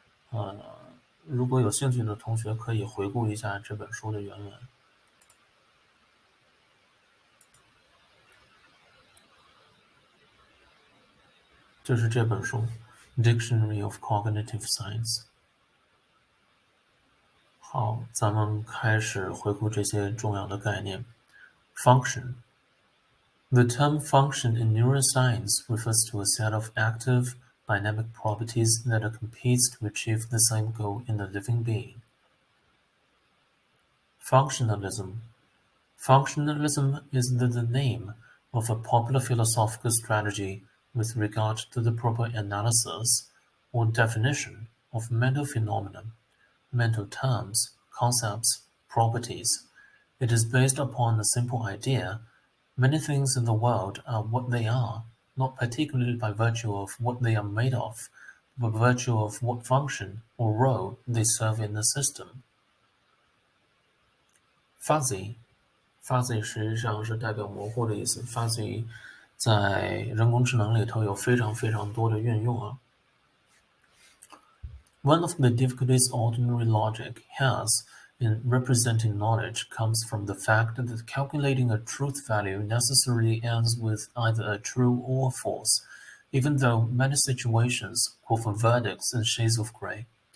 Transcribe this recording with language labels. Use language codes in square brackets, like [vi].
[zh] 呃，如果有兴趣的同学可以回顾一下这本书的原文，就是这本书《Dictionary of Cognitive Science》。好，咱们开始回顾这些重要的概念。 [en] Function. The term function in neuroscience refers to a set of active, dynamic properties that are competes to achieve the same goal in a living being. Functionalism. Functionalism is the name of a popular philosophical strategy with regard to the proper analysis or definition of mental phenomena, mental terms, concepts, properties. It is based upon the simple idea: many things in the world are what they are, not particularly by virtue of what they are made of, but by virtue of what function or role they serve in the system. [zh] Fuzzy 实际上是代表模糊的意思。 Fuzzy 在人工智能里头有非常非常多的运用啊。 [en] One of the difficulties ordinary logic has in representing knowledge comes from the fact that calculating a truth value necessarily ends with either a true or a false, even though many situations call for verdicts in shades of gray.